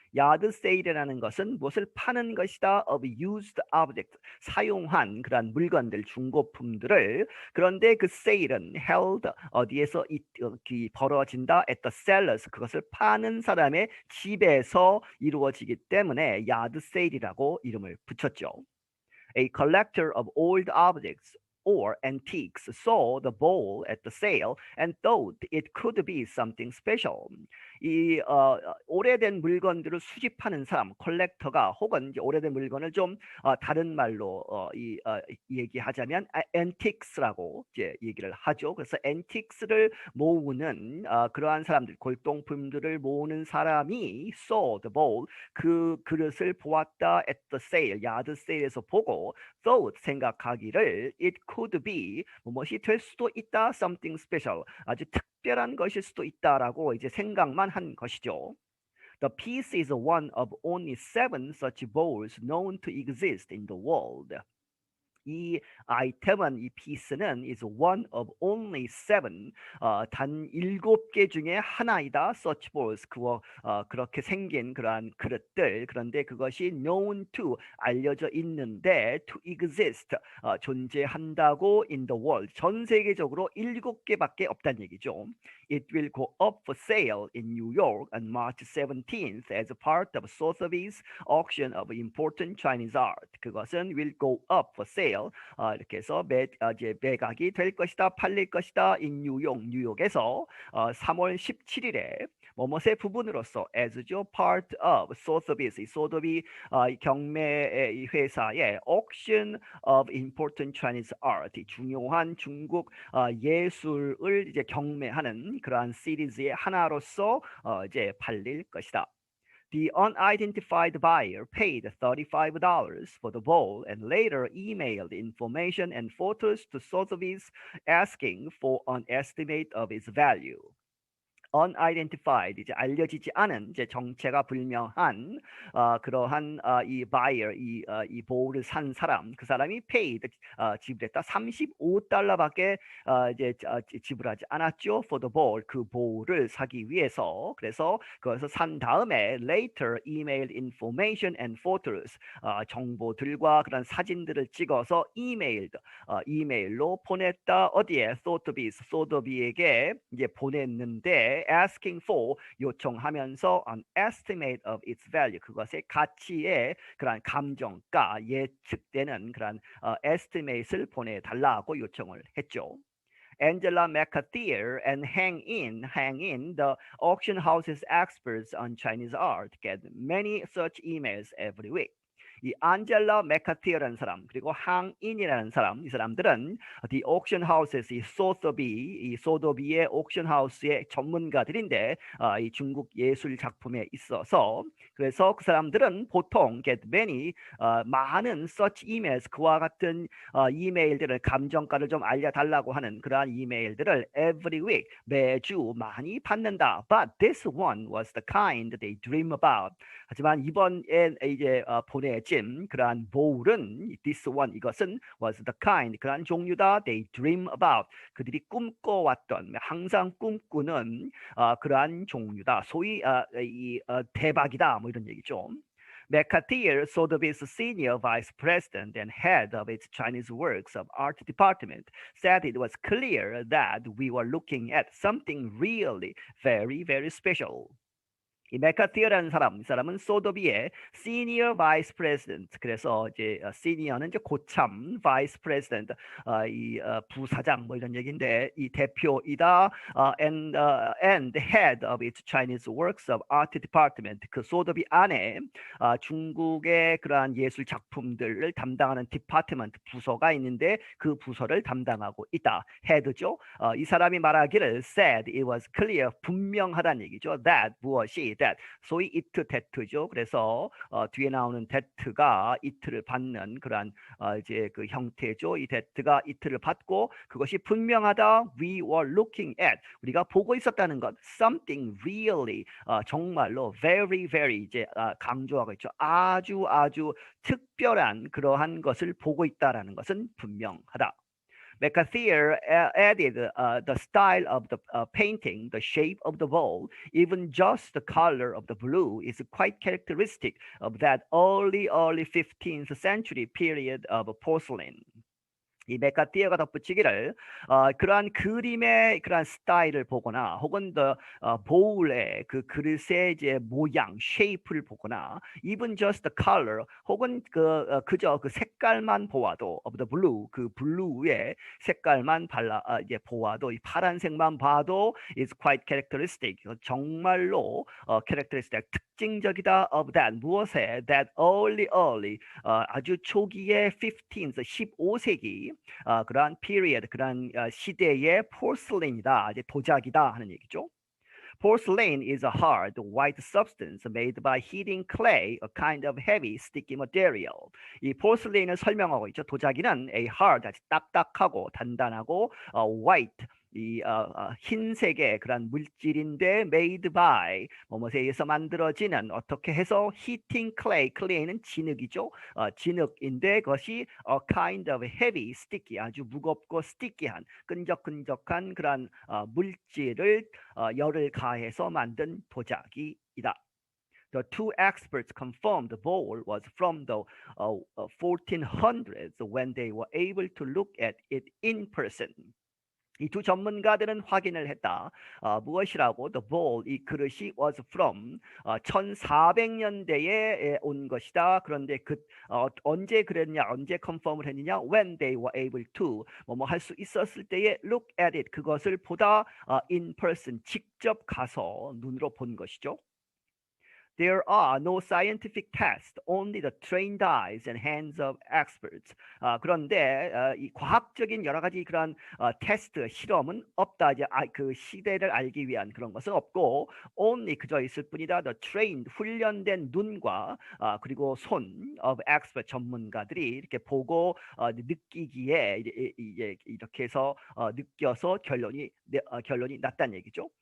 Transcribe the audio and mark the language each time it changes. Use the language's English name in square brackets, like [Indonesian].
[Korean] yard sale이라는 것은 무엇을 파는 것이다. [English] of used objects, [Korean] 사용한 그런 물건들, 중고품들을. 그런데 그 sale은 held, 어디에서 벌어진다. [English] at the seller's, [Korean] 그것을 파는 사람의 집에서 이루어지기 때문에 yard sale이라고 이름을 붙였죠. [English] A collector of old objects or antiques saw the bowl at the sale and thought it could be something special. [Korean] 이 오래된 물건들을 수집하는 사람, 컬렉터가, 혹은 이제 오래된 물건을 좀 다른 말로 얘기하자면 antiques라고 이제 얘기를 하죠. 그래서 antiques를 모으는 그러한 사람들, 골동품들을 모으는 사람이 [English] saw the bowl, [Korean] 그 그릇을 보았다. [English] at the sale, [Korean] 야드 세일에서 보고 thought, 생각하기를 [English] it could be, [Korean] 무엇이 될 수도 있다. [English] something special, [Korean] 아주 특별한 것일 수도 있다라고 이제 생각만 한 것이죠. [English] The piece is one of only 7 such bowls known to exist in the world. [Korean] 이 아이템은 이 piece는 [English] is one of only seven [Korean] 단 7개 중에 하나이다. [English] such bowls [Korean] 그렇게 생긴 그러한 그릇들 그런데 그것이 [English] known to [Korean] 알려져 있는데 [English] to exist [Korean] 존재한다고 [English] in the world [Korean] 전 세계적으로 7개밖에 없다는 얘기죠. [English] It will go up for sale in New York on March 17th as a part of Sotheby's auction of important Chinese art. [Korean] 그것은 [English] will go up for sale [Korean] 이렇게 해서 이제 매각이 될 것이다, 팔릴 것이다. in 뉴욕에서 3월 17일에 뭐뭇의 부분으로서 as죠, [English] part of Sotheby's, [Korean] 소더비 경매 이 회사의 [English] auction of important Chinese art, [Korean] 중요한 중국 예술을 이제 경매하는 그러한 시리즈의 하나로서 이제 팔릴 것이다. [English] The unidentified buyer paid $35 for the bowl and later emailed information and photos to Sotheby's asking for an estimate of its value. [Korean] unidentified 이제 알려지지 않은 이제 정체가 불명한 그러한 이 buyer 이 보호를 산 사람 그 사람이 paid 지불했다 35달러밖에 이제 지불하지 않았죠. [English] for the bowl [Korean] 그 보호를 사기 위해서 그래서 그것을 산 다음에 [English] later emailed information and photos [Korean] 정보들과 그런 사진들을 찍어서 이메일로 보냈다. 어디에 소더비에게 이제 보냈는데 [English] asking for [Korean] 요청하면서 [English] an estimate of its value [Korean] 그것의 가치의 그런 감정가 예측되는 그런 estimate을 보내달라고 요청을 했죠. [English] Angela McAteer and Hang In, the auction house's experts on Chinese art, get many such emails every week. [Korean] 이 안젤라 맥카티어라는 사람 그리고 항인이라는 사람 이 사람들은 [English] The Auction Houses [Korean] 이 소더비의 옥션 하우스의 전문가들인데 이 중국 예술 작품에 있어서 그래서 그 사람들은 보통 [English] get many [Korean] 많은 [English] such emails [Korean] 그와 같은 이메일들을 감정가를 좀 알려달라고 하는 그러한 이메일들을 [English] every week [Korean] 매주 많이 받는다. [English] But this one was the kind they dream about. [Korean] 하지만 이번에 이제 보내진 그러한 보울은 [English] this one [Korean] 이것은 [English] was the kind [Korean] 그러한 종류다 [English] they dream about [Korean] 그들이 꿈꿔왔던 항상 꿈꾸는 그러한 종류다. 소위 대박이다 뭐 이런 얘기죠. [English] McAteer, Sotheby's senior vice president and head of its Chinese works of art department, said it was clear that we were looking at something really very, very special. [Korean] 이 맥카티어라는 이 사람은 소더비의 시니어 바이스 프레지던트 그래서 이제 시니어는 이제 고참 바이스 프레지던트 이 부사장 뭐 이런 얘기인데 이 대표이다 [English] and head of its Chinese works of art department [Korean] 그 소더비 안에 중국의 그러한 예술 작품들을 담당하는 디파트먼트 부서가 있는데 그 부서를 담당하고 있다. 헤드죠. 이 사람이 말하기를 [English] said it was clear [Korean] 분명하다는 얘기죠. that 무엇이 that 소위 it that죠. 그래서 뒤에 나오는 that가 it를 받는 그러한 이제 그 형태죠. 이 that가 it를 받고 그것이 분명하다. [English] We were looking at [Korean] 우리가 보고 있었다는 것. [English] Something really [Korean] 정말로 [English] very very [Korean] 이제 강조하고 있죠. 아주 특별한 그러한 것을 보고 있다라는 것은 분명하다. [English] McAteer added the style of the painting, the shape of the bowl, even just the color of the blue is quite characteristic of that early 15th century period of porcelain. [Korean] 이 맥카티어가 덧붙이기를 그러한 그림의 그러한 스타일을 보거나 혹은 보울의 그 그릇의 이제 모양, 쉐이프를 보거나 [English] even just the color [Korean] 혹은 그저 그 색깔만 보아도 [English] of the blue [Korean] 그 블루의 색깔만 이제 보아도 이 파란색만 봐도 [English] is quite characteristic [Korean] 정말로 characteristic 특징적이다 [English] of that [Korean] 무엇에 [English] that early [Korean] 아주 초기의 15th 15세기 그러한 period, 그러한 시대의 porcelain이다, 이제 도자기다 하는 얘기죠. [English] Porcelain is a hard, white substance made by heating clay, a kind of heavy, sticky material. [Korean] 이 porcelain을 설명하고 있죠. 도자기는 [English] a hard, [Korean] 아주 딱딱하고 단단하고 white, 흰색의 그런 물질인데 [English] made by [Korean] 뭐뭐에 의해서 만들어지는 어떻게 해서 [English] heating clay, [Korean] clay는 진흙이죠. 진흙인데 그것이 [English] a kind of heavy, sticky [Korean] 아주 무겁고 sticky한 끈적끈적한 그런 물질을 열을 가해서 만든 도자기이다. [English] The two experts confirmed the bowl was from the 1400s when they were able to look at it in person. [Korean] 이 두 전문가들은 확인을 했다. 무엇이라고? [English] The bowl, [Korean] 이 그릇이 [English] was from [Korean] 1400년대에 온 것이다. 그런데 언제 그랬냐? 언제 컨펌을 했느냐? [English] When they were able to [Korean] 뭐 할 수 있었을 때에 [English] look at it, [Korean] 그것을 보다 [English] in person, [Korean] 직접 가서 눈으로 본 것이죠. [English] There are no scientific tests, only the trained eyes and hands of experts. [Korean] 그런데 이 과학적인 여러 가지 그런 테스트, 실험은 없다. 이제 그 시대를 알기 위한 그런 것은 없고, only 그저 있을 뿐이다. [English] The trained, [Korean] 훈련된 눈과 그리고 손 [English] of expert, [Korean] 전문가들이 이렇게 보고 느끼기에 이렇게 해서 느껴서 결론이 났다는 얘기죠.